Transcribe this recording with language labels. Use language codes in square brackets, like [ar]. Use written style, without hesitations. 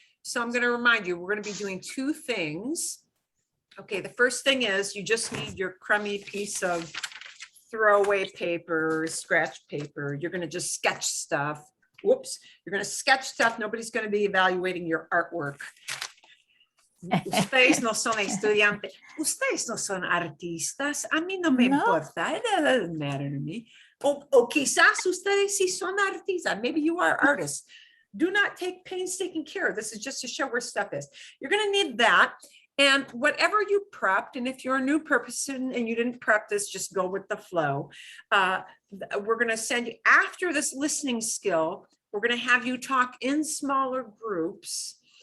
[en] So I'm going to remind you, we're going to be doing 2 things. Okay, the first thing is you just need your crummy piece of throwaway paper, scratch paper. You're going to just sketch stuff. Whoops, you're going to sketch stuff. Nobody's going to be evaluating your artwork. [es] Ustedes no son estudiantes. Ustedes no son artistas. A mí no me importa. [en] It doesn't matter to me. [es] O quizás ustedes sí son artistas. [en] Maybe you are artists. Do not take painstaking care. This is just to show where stuff is. You're going to need that. And whatever you prepped, and if you're a new person and you didn't prep this, just go with the flow. We're going to send you, after this listening skill, we're going to have you talk in smaller groups.